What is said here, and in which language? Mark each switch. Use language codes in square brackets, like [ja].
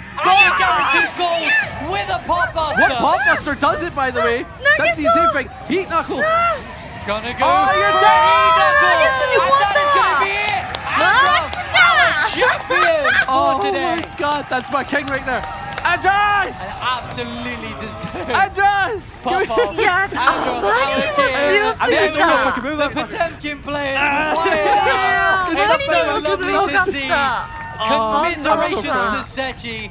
[en] And it guarantees gold with a pop buster. What pop buster does it, by the way? That's the insane thing. Heat knuckle. Gonna go. Oh, you're Heat knuckle. And that is gonna be it. Andros, our champion for today. Oh my God, that's my king right there. Andros! Absolutely deserved. Andros! Pop off. [ja] いや、あまりにも強すぎた。 [en] The Potemkin players. [ja] あまりにもすごかった。 [en] Commiserations to Sechi.